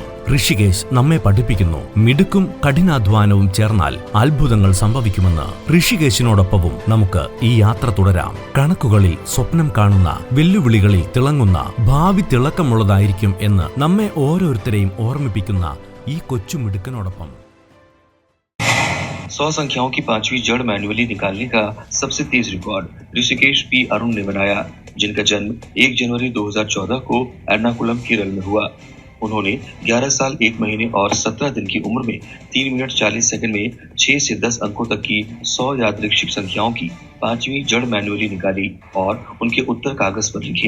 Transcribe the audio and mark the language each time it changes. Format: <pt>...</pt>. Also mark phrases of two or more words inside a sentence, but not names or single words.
<ml>ഋഷികേശ് നമ്മെ പഠിപ്പിക്കുന്നു, മിടുക്കും കഠിനാധ്വാനവും ചേർന്നാൽ അത്ഭുതങ്ങൾ സംഭവിക്കുമെന്ന്. ഋഷികേശിനോടൊപ്പവും നമുക്ക് ഈ യാത്ര തുടരാം. കണക്കുകളിൽ സ്വപ്നം കാണുന്ന, വെല്ലുവിളികളിൽ തിളങ്ങുന്ന ഭാവി തിളക്കമുള്ളതായിരിക്കും എന്ന് നമ്മെ ഓരോരുത്തരെയും ഓർമ്മിപ്പിക്കുന്ന ഈ കൊച്ചുമിടുക്കനോടൊപ്പം.</ml> <hi>100 संख्याओं की 5वीं जड़ मैन्युअली निकालने का सबसे तेज रिकॉर्ड ऋषिकेश पी अरुण ने बनाया, जिनका जन्म 1 जनवरी 2014 को एर्नाकुलम केरल में हुआ। उन्होंने 11 साल 1 महीने और 17 दिन की उम्र में 3 मिनट 40 सेकंड में 6 से 10 अंकों तक की 100 यादृच्छिक संख्याओं की 5वीं जड़ मैन्युअली निकाली और उनके उत्तर कागज पर लिखे।</hi>